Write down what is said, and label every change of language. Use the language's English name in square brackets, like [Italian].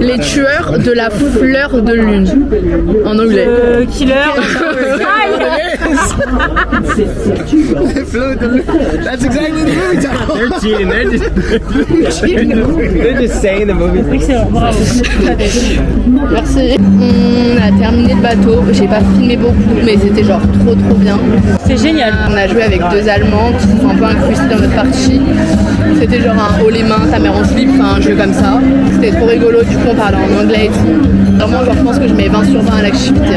[French] Les tueurs de la fleur de lune. En anglais. [English] Killer. Hi. They flew the That's exactly the movie title. They're cheating. They're just saying the movie. Excellent, bravo. [French] Merci. On a terminé le bateau. J'ai pas filmé beaucoup, mais c'était genre trop bien. C'est génial. On a joué avec 2 Allemands qui se sont un peu incrustés dans notre partie. C'était genre un haut les mains, ta mère en slip, enfin un jeu comme ça. C'était trop rigolo, du coup on parlait en anglais et tout. Vraiment, genre, je pense que je mets 20 sur 20 à l'activité.